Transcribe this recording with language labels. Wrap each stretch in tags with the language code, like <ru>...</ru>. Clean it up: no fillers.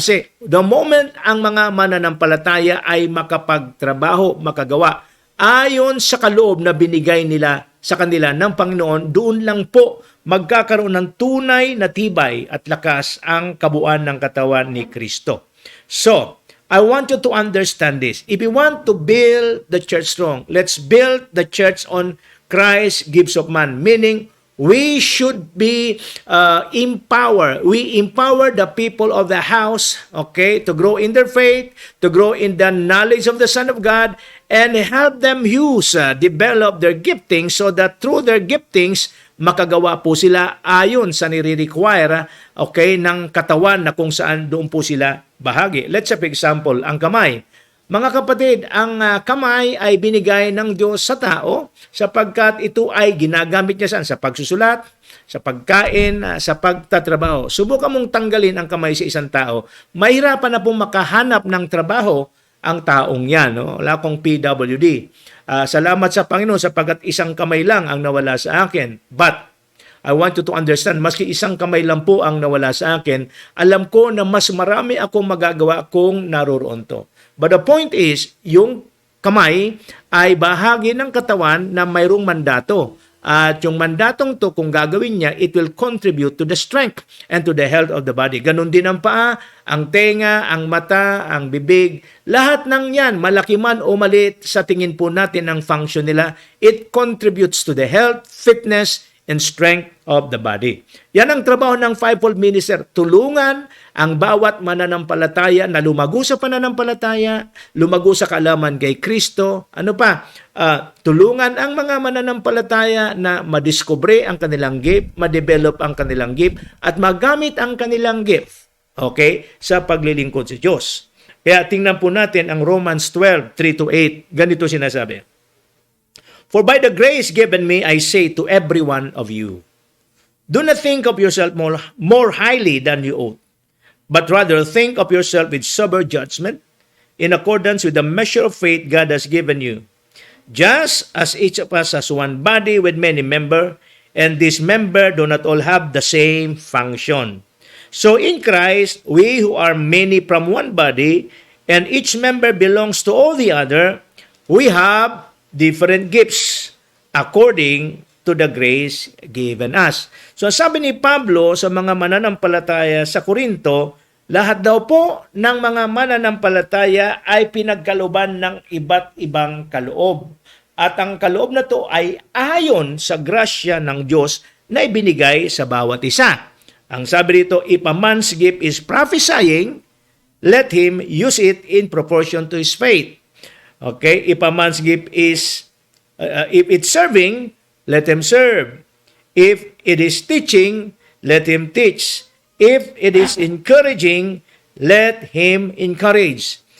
<tl>Kasi</tl> <en>the moment</en> <tl>ang mga mananampalataya ay makapagtrabaho, makagawa, ayon sa kaloob na binigay nila sa kanila ng Panginoon, doon lang po magkakaroon ng tunay na tibay at lakas ang kabuuan ng katawan ni Kristo.</tl> <en>So, I want you to understand this. If you want to build the church strong, let's build the church on Christ gives of man. Meaning, we should be empowered. We empower the people of the house, okay, to grow in their faith, to grow in the knowledge of the Son of God, and help them develop their giftings so that through their giftings,</en> <tl>makagawa po sila ayon sa nire-require, okay, ng katawan na kung saan doon po sila bahagi.</tl> <en>Let's say, for example,</en> <tl>ang kamay. Mga kapatid, ang kamay ay binigay ng Diyos sa tao sapagkat ito ay ginagamit niya saan? Sa pagsusulat, sa pagkain, sa pagtatrabaho. Subukan mong tanggalin ang kamay sa isang tao, mahirapan na pong makahanap ng trabaho ang taong yan. No? Wala akong PWD. Salamat sa Panginoon sapagkat isang kamay lang ang nawala sa akin.</tl> <en>But I want you to understand,</en> <tl>maski isang kamay lang po ang nawala sa akin, alam ko na mas marami akong magagawa kung naroroon to.</tl> <en>But the point is,</en> <tl>yung kamay ay bahagi ng katawan na mayroong mandato. At yung mandatong to, kung gagawin niya,</tl> <en>it will contribute to the strength and to the health of the body.</en> <tl>Ganon din ang paa, ang tenga, ang mata, ang bibig. Lahat ng yan, malaki man o maliit, sa tingin po natin ang function nila,</tl> <en>it contributes to the health, fitness, and strength of the body.</en> <tl>Yan ang trabaho ng fivefold minister. Tulungan ang bawat mananampalataya na lumago sa pananampalataya, lumago sa kaalaman kay Kristo. Ano pa? Tulungan ang mga mananampalataya na madiscover ang kanilang gift, ma-develop ang kanilang gift, at magamit ang kanilang gift, okay, sa paglilingkod sa Diyos. Kaya tingnan po natin ang Romans 12, 3-8. Ganito sinasabi.</tl> <en>For by the grace given me, I say to every one of you, do not think of yourself more highly than you ought, but rather think of yourself with sober judgment, in accordance with the measure of faith God has given you. Just as each of us has one body with many members, and these members do not all have the same function. So in Christ, we who are many from one body, and each member belongs to all the other, we have different gifts according to the grace given us.</en> <tl>So sabi ni Pablo sa mga mananampalataya sa Korinto, lahat daw po ng mga mananampalataya ay pinagkalooban ng iba't ibang kaloob. At ang kaloob na to ay ayon sa grasya ng Diyos na ibinigay sa bawat isa. Ang sabi dito,</tl> <en>if a man's gift is prophesying, let him use it in proportion to his faith. Okay, if a man's gift is, if it's serving, let him serve. If it is teaching, let him teach. If it is encouraging, let him encourage.</en>